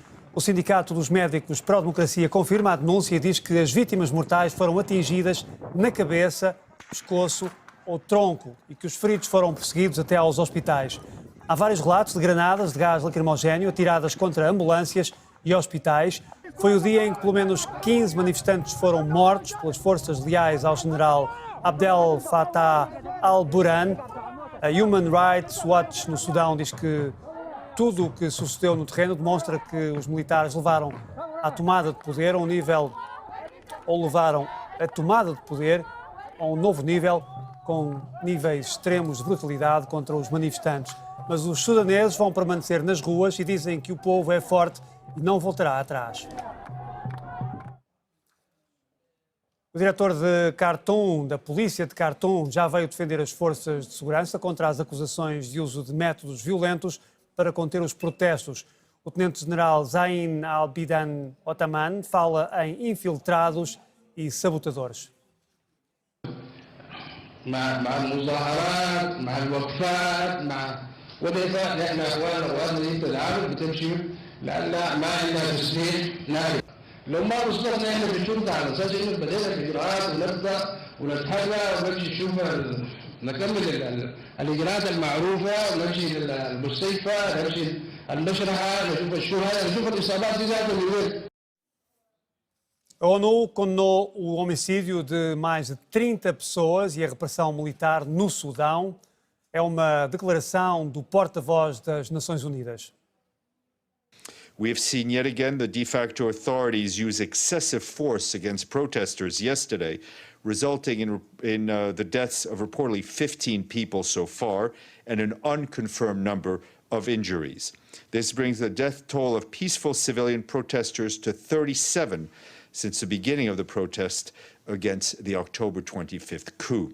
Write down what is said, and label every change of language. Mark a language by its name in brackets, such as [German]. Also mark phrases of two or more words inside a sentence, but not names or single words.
[Portuguese] O Sindicato dos Médicos Pró-Democracia confirma a denúncia e diz que as vítimas mortais foram atingidas na cabeça, pescoço ou tronco e que os feridos foram perseguidos até aos hospitais. Há vários relatos de granadas de gás lacrimogéneo atiradas contra ambulâncias e hospitais. Foi o dia em que pelo menos 15 manifestantes foram mortos pelas forças leais ao general Abdel Fattah al-Burhan. A Human Rights Watch no Sudão diz que tudo o que sucedeu no terreno demonstra que os militares levaram a tomada de poder a um nível, ou levaram a tomada de poder a um novo nível, com níveis extremos de brutalidade contra os manifestantes. Mas os sudaneses vão permanecer nas ruas e dizem que o povo é forte e não voltará atrás. O diretor de Khartoum, da polícia de Khartoum, já veio defender as forças de segurança contra as acusações de uso de métodos violentos para conter os protestos. O tenente-general Zain al-Bidan Otaman fala em infiltrados e sabotadores. [Arabic] مع المظاهرات مع الوقفات مع وبالإضافة نحن أخواننا دي التدعم بتمشي لأن ما عندنا تسليح ناري. لو ما وصلنا احنا بالشرطة على أساس إنه بدينا في إجراءات ونبدأ ونتحرك ونمشي نشوف نكمل الإجراءات المعروفة ونمشي للمستشفى نمشي المشرحة نشوف الشهداء نشوف الإصابات دي ذاتها من وين. [Portuguese] A ONU condenou o homicídio de mais de 30 pessoas e a repressão militar no Sudão. É uma declaração do porta-voz das Nações Unidas. [English] We have seen yet again the de facto authorities use excessive force against protesters yesterday, resulting in the deaths of reportedly 15 people so far and an unconfirmed number of injuries. This brings the death toll of peaceful civilian protesters to 37 since the beginning of the protest against the October 25th coup.